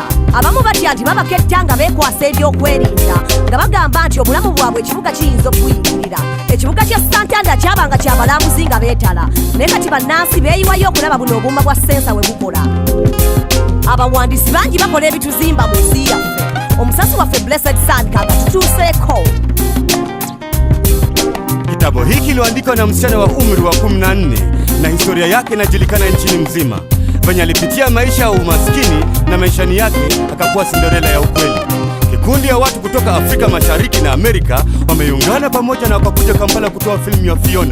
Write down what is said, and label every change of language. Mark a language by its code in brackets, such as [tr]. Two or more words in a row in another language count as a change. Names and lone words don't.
[lg] Abamu batya nti babaketta nga beekwasa ebyokwerinda nga bagamba nti obulamu bwabwe ekibuga kiyinza okuyingirira. Ekibuga kya Santanda kyabanga kyabalambuzi nga beetala, naye kati bannansi beeyiwayo okulaba buno obuuma bwa sensa we bukola. Abawandiisi bangi bakola ebituzimba mu nsi yaffe. Omusasi waffe Blessed Sun kanga tutuuseeko. [sw] Kitabu hiki kiliandikwa na msichana wa umri wa 14 na historia yake inajulikana nchini mzima. Venye alipitia maisha ya umaskini na maishani yake akakuwa Cinderella ya ukweli. Kikundi ya watu kutoka Afrika Mashariki na Amerika wameungana pamoja na wakakuja Kampala kutoa filamu ya Fiona.